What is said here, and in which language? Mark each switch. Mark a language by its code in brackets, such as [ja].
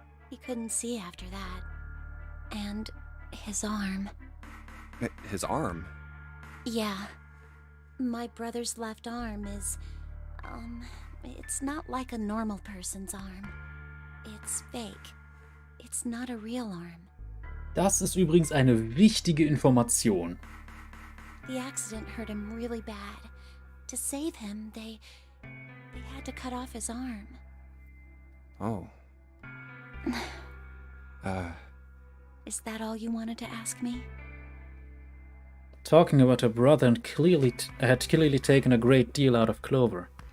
[en] He couldn't see after that. And his arm. His arm? Yeah. My brother's left arm is... it's not like a normal person's arm. It's fake. It's not a real arm. [de] Das ist übrigens eine wichtige Information. [en] The accident hurt him really bad. To save him, they had to cut off his arm. Oh. Is that all you wanted to ask me? Talking about her brother and had clearly taken a great deal out of Clover.